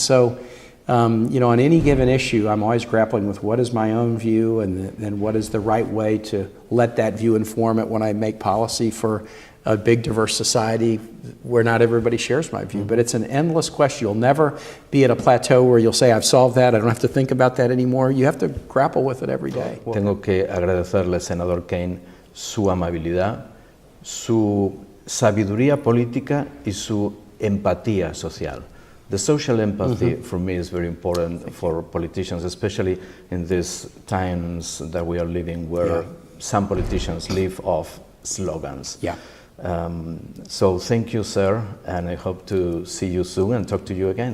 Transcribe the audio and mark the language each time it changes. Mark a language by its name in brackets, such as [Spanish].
[English] And so, you know, on any given issue, I'm always grappling with what is my own view and then what is the right way to let that view inform it when I make policy for a big diverse society where not everybody shares my view. But it's an endless question. You'll never be at a plateau where you'll say, I've solved that, I don't have to think about that anymore. You have to grapple with it every day. [Spanish] Tengo que agradecerle, Senador Kaine, su amabilidad, su sabiduría política y su empatía social. [English] The social empathy for me is very important for politicians, especially in these times that we are living where some politicians live off slogans. Yeah. So thank you, sir, and I hope to see you soon and talk to you again.